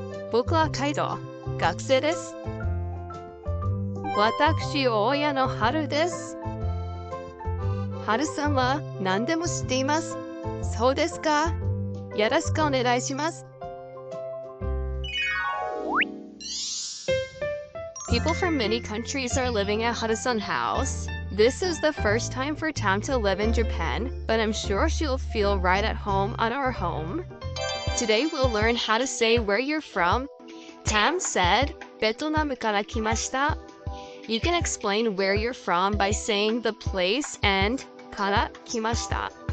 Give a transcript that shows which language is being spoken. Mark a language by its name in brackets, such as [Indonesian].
[Japanese] 僕はカイド、学生です。私、親の春です。春さんは何でも知っています。そうですか。よろしくお願いします。 [English] People from many countries are living at Harusan house. This is the first time for Tam to live in Japan, but I'm sure she'll feel right at home on our home. Today we'll learn how to say where you're from. Tam said, [Japanese] ベトナムから来ました. [English] You can explain where you're from by saying the place and [Japanese] から来ました.